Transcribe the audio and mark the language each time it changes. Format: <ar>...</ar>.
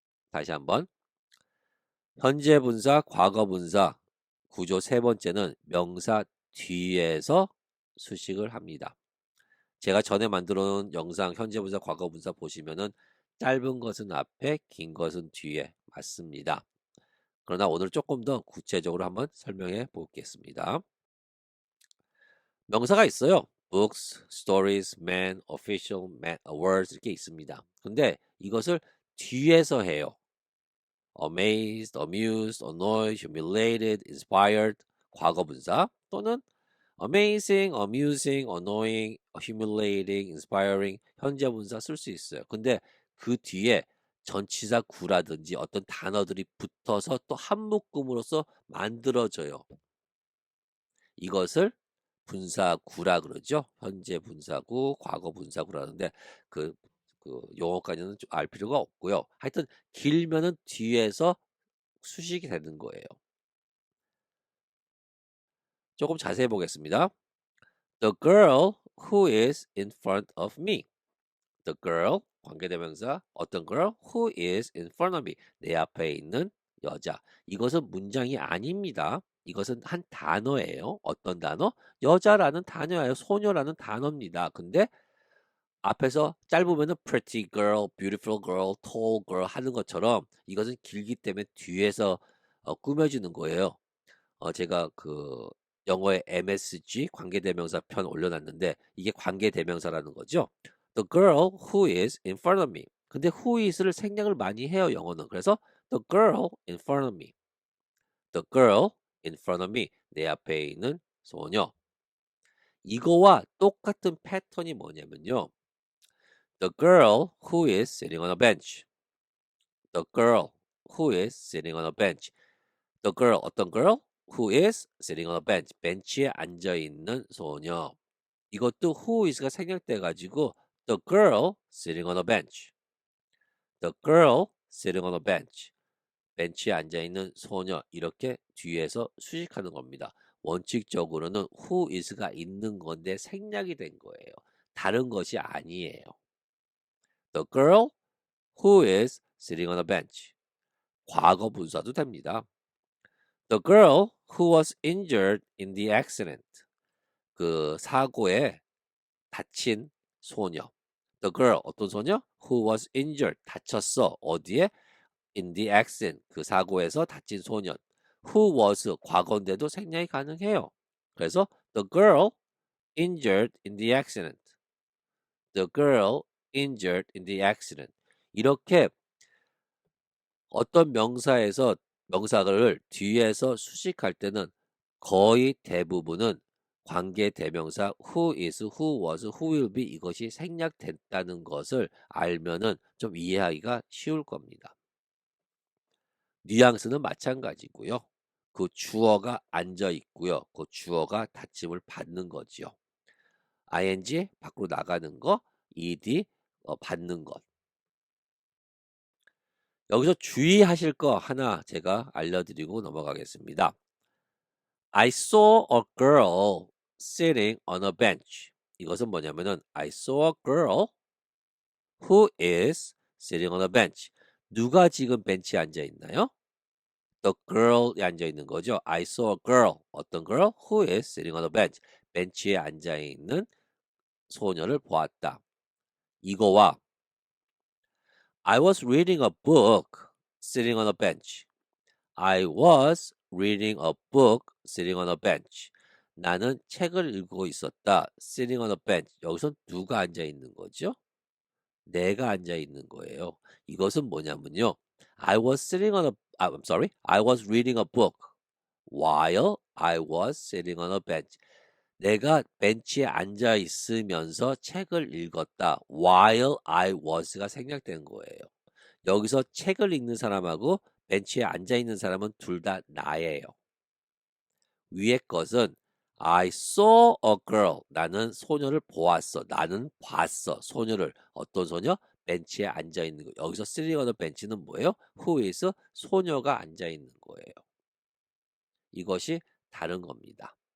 <ko>다시 한번 현재 분사, 과거 분사 구조 세 번째는 명사 뒤에서 수식을 합니다. 제가 전에 만들어 놓은 영상 현재 분사, 과거 분사 보시면은 짧은 것은 앞에, 긴 것은 뒤에 맞습니다. 그러나 오늘 조금 더 구체적으로 한번 설명해 보겠습니다. 명사가 있어요.</ko> <en>books, stories, man, official, words</en> <ko>이렇게 있습니다. 근데 이것을 뒤에서 해요.</ko> <en>amazed, amused, annoyed, humiliated, inspired</en> <ko>과거 분사 또는</ko> <en>amazing, amusing, annoying, humiliating, inspiring</en> <ko>현재 분사 쓸 수 있어요. 근데 그 뒤에 전치사 구라든지 어떤 단어들이 붙어서 또 한 묶음으로써 만들어져요. 이것을 분사구라 그러죠. 현재 분사구, 과거 분사구라는데 그, 그 용어까지는 좀 알 필요가 없고요. 하여튼 길면은 뒤에서 수식이 되는 거예요. 조금 자세히 보겠습니다.</ko> <en>The girl who is in front of me. The girl</en> <ko>관계대명사 어떤</ko> <en>girl who is in front of me</en> <ko>내 앞에 있는 여자. 이것은 문장이 아닙니다. 이것은 한 단어예요. 어떤 단어? 여자라는 단어예요. 소녀라는 단어입니다. 근데 앞에서 짧으면은</ko> <en>pretty girl, beautiful girl, tall girl</en> <ko>하는 것처럼 이것은 길기 때문에 뒤에서 꾸며지는 거예요. 제가 그 영어의 MSG 관계대명사 편 올려놨는데 이게 관계대명사라는 거죠.</ko> <en>The girl who is in front of me.</en> <ko>근데</ko> <en>who is</en> <ko>를 생략을 많이 해요, 영어는. 그래서</ko> <en>the girl in front of me. The girl in front of me.</en> <ko>내 앞에 있는 소녀. 이거와 똑같은 패턴이 뭐냐면요.</ko> <en>The girl who is sitting on a bench. The girl who is sitting on a bench. The girl,</en> <ko>어떤</ko> <en>girl? Who is sitting on a bench.</en> <ko>벤치에 앉아있는 소녀. 이것도</ko> <en>who is가</en> <ko>생략돼가지고</ko> <en>the girl sitting on a bench. The girl sitting on a bench.</en> <ko>벤치에 앉아있는 소녀. 이렇게 뒤에서 수식하는 겁니다. 원칙적으로는</ko> <en>who is</en> <ko>가 있는 건데 생략이 된 거예요. 다른 것이 아니에요.</ko> <en>The girl who is sitting on a bench.</en> <ko>과거 분사도 됩니다.</ko> <en>The girl who was injured in the accident.</en> <ko>그 사고에 다친 소녀.</ko> <en>The girl,</en> <ko>어떤 소녀?</ko> <en>Who was injured,</en> <ko>다쳤어. 어디에?</ko> <en>In the accident,</en> <ko>그 사고에서 다친 소년.</ko> <en>Who was,</en> <ko>과거인데도 생략이 가능해요.</ko> <en>그래서 the girl injured in the accident. The girl injured in the accident.</en> <ko>이렇게 어떤 명사에서 명사를 뒤에서 수식할 때는 거의 대부분은 관계 대명사</ko> <en>who is, who was, who will be</en> <ko>이것이 생략됐다는 것을 알면은 좀 이해하기가 쉬울 겁니다. 뉘앙스는 마찬가지고요. 그 주어가 앉아 있고요. 그 주어가 닫힘을 받는 거지요. ing 밖으로 나가는 거, ed 받는 것. 여기서 주의하실 거 하나 제가 알려드리고 넘어가겠습니다.</ko> <en>I saw a girl sitting on a bench.</en> <ko>이것은 뭐냐면은</ko> <en>I saw a girl who is sitting on a bench.</en> <ko>누가 지금 벤치에 앉아 있나요?</ko> <en>The girl</en> <ko>이 앉아 있는 거죠.</ko> <en>I saw a girl.</en> <ko>어떤</ko> <en>girl? Who is sitting on a bench.</en> <ko>벤치에 앉아 있는 소녀를 보았다. 이거와</ko> <en>I was reading a book sitting on a bench. I was reading a book sitting on a bench.</en> <ko>나는 책을 읽고 있었다.</ko> <en>Sitting on a bench.</en> <ko>여기서 누가 앉아 있는 거죠? 내가 앉아 있는 거예요. 이것은 뭐냐면요.</ko> <en>I was sitting on a I'm sorry. I was reading a book while I was sitting on a bench.</en> <ko>내가 벤치에 앉아 있으면서 책을 읽었다.</ko> <en>While I was</en> <ko>가 생략된 거예요. 여기서 책을 읽는 사람하고 벤치에 앉아 있는 사람은 둘 다 나예요. 위의 것은</ko> <en>I saw a girl.</en> <ko>나는 소녀를 보았어. 나는 봤어. 소녀를. 어떤 소녀? 벤치에 앉아 있는 거. 여기서</ko> <en>sitting on a bench</en> <ko>는 뭐예요?</ko> <en>Who is?</en> <ko>소녀가 앉아 있는 거예요. 이것이 다른 겁니다.</ko>